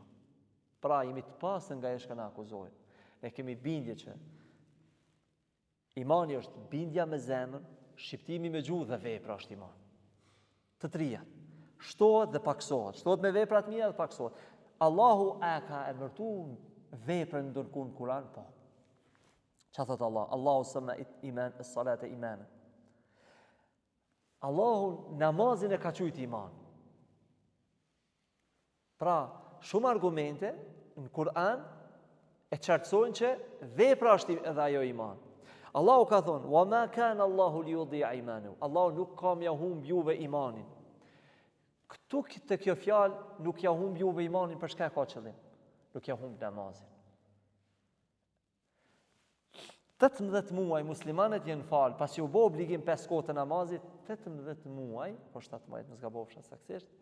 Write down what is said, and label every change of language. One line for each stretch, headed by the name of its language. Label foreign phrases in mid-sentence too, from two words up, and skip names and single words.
Albanian: Pra, jemi të pasën nga që na akuzojnë. Ne kemi bindje që imani është bindja me zemër, shqiptimi me gjuhë dhe vepra është iman. Të trija. Shtohet dhe paksohet. Shtohet me veprat mira dhe paksohet. Allahu a ka emërtuar veprën ndërkuar në Kur'an? Po. Çfarë thot Allah?
Arabic: الله سمى إيمان الصلاة إيمانا.
Albanian: Allahu namazin e ka quajtur iman. Pra, shumë argumente në Kur'an e qartësojnë që vepra është edhe ajo iman. Allahu ka thonë,
Arabic: وما كان الله ليضيع إيمانه.
Albanian: Allahu nuk ka mja humb juve imanin. Këtu të kjo fjalë nuk ja humb juve imanin për çka ka qëllim. Nuk ja humb namazin. 18 muaj muslimanët janë falë, pasi u bë obligim 5 kohë të namazit, 18 muaj, po 17 mos gabofsha saktësisht.